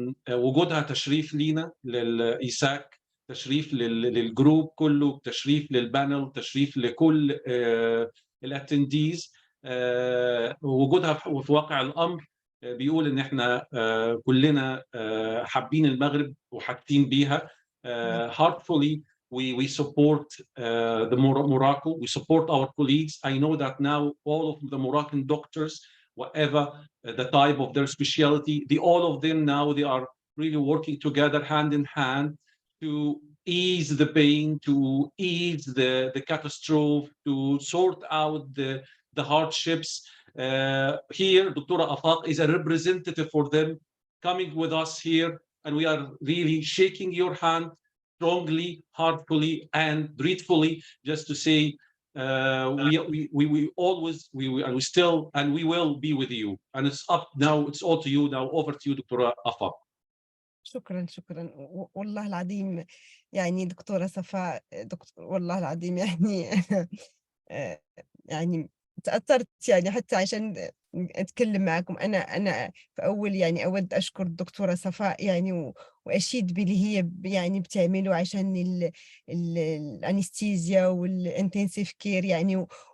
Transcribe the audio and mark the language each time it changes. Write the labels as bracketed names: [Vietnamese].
[Arabic] وجودها تشريف لينا للإيساك، تشريف للجروب كله، تشريف للبانل، تشريف لكل الاتنديز. وجودها في واقع الأمر بيقول إن إحنا كلنا حابين المغرب وحاطين بيها. [English] Heartfully we support the Morocco, we support our colleagues. I know that now all of the Moroccan doctors, whatever the type of their specialty, all of them now they are really working together hand in hand to ease the pain, to ease the catastrophe, to sort out the hardships. Here, Dr. Afaq is a representative for them coming with us here, and we are really shaking your hand strongly, heartfully, and gratefully, just to say we always, we still, and we will be with you. And it's up now, it's all to you now. Over to you, Dr. Afaq. [Arabic] شكرا والله العظيم يعني دكتورة صفاء، والله العظيم يعني يعني تأثرت يعني حتى عشان أتكلم معكم. أنا في أول يعني أود أشكر الدكتورة صفاء يعني وأشيد باللي هي يعني بتعمله عشان الأنستيزيا والإنتنسيف كير يعني.